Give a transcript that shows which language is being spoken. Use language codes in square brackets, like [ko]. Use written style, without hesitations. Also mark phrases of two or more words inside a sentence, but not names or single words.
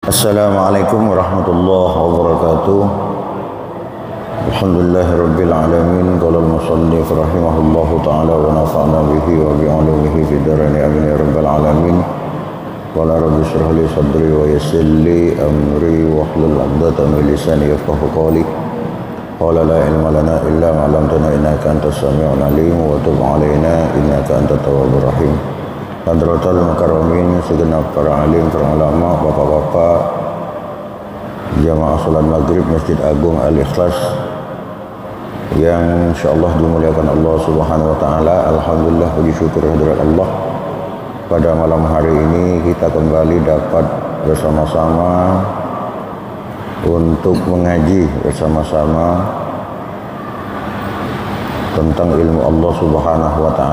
[ar] السلام عليكم ورحمة الله وبركاته. الحمد لله رب العالمين. قال المصنف رحمه الله تعالى ونفعنا به وبعلومه في الدارين آمين يا رب العالمين. قال رب اشرح لي صدري ويسر لي أمري واحلل عقدة من لساني يفقه قولي. قال لا علم لنا إلا ما علمتنا إنك أنت السميع العليم وتب علينا إنك أنت التواب الرحيم. حضرة المكرمين, [id] segenap para alim, para ulama, bapak-bapak jamaah salat maghrib Masjid Agung Al-Ikhlas yang insyaallah dimuliakan Allah [ar] سبحانه وتعالى. [id] Alhamdulillah, puji syukur hadirat Allah, pada malam hari ini kita kembali dapat bersama-sama untuk mengaji bersama-sama tentang ilmu Allah [ar] سبحانه وتعالى.